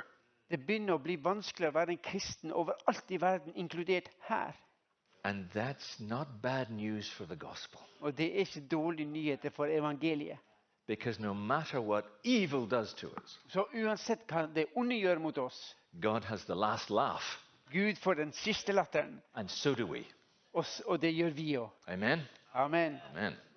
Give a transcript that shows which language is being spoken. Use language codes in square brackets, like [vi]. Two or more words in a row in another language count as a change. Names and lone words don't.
[no] Det begynner å bli vanskelig å være en kristen overalt i verden, inkludert her. [en] And that's not bad news for the gospel. [no] Og det er ikke dårlige nyheter for evangeliet. [en] Because no matter what evil does to us, [no] Så uansett hva det onde gjør mot oss, [en] God has the last laugh, [no] Gud får den siste latteren. [en] and so do we. [no] Og det gjør vi også. [en] Amen? Amen. Amen.